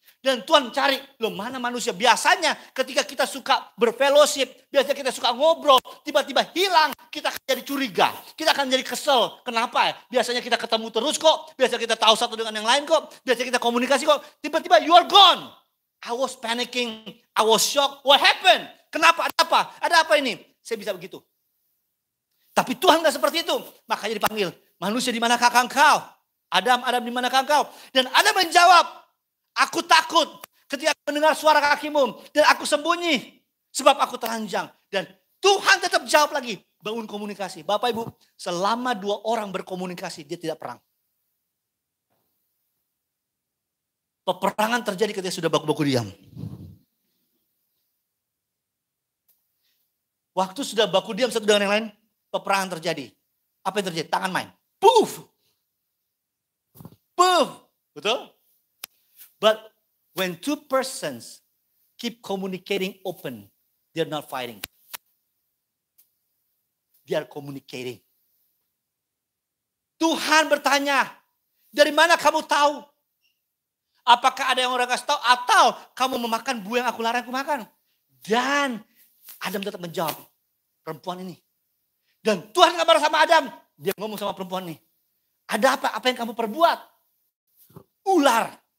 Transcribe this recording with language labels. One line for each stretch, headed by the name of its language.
Indonesian: Dan Tuhan cari, loh mana manusia? Biasanya ketika kita suka berfellowship, biasanya kita suka ngobrol, tiba-tiba hilang, kita akan jadi curiga, kita akan jadi kesel. Kenapa ya? Biasanya kita ketemu terus kok, biasanya kita tahu satu dengan yang lain kok, biasanya kita komunikasi kok, tiba-tiba
English: you are gone. I was panicking, I was shocked, what happened?
Indonesian: Kenapa? Ada apa? Ada apa ini? Saya bisa begitu. Tapi Tuhan gak seperti itu, makanya dipanggil, manusia di manakah engkau? Adam di manakah engkau? Dan Adam menjawab, aku takut ketika mendengar suara kakimu dan aku sembunyi sebab aku telanjang. Dan Tuhan tetap jawab lagi, bangun komunikasi. Bapak Ibu, selama 2 orang berkomunikasi dia tidak perang. Peperangan terjadi ketika sudah baku-baku diam. Waktu sudah baku diam satu dengan yang lain, peperangan terjadi. Apa yang terjadi? Tangan main. Puff. Puff. Betul?
English: But when 2 persons keep communicating open, they're not fighting. They are communicating.
Indonesian: Tuhan bertanya, dari mana kamu tahu? Apakah ada yang orang kasih tahu? Atau kamu memakan buah yang aku larang aku makan? Dan Adam tetap menjawab, perempuan ini. Dan Tuhan gak marah sama Adam. Dia ngomong sama perempuan ini. Ada apa? Apa yang kamu perbuat? Ular.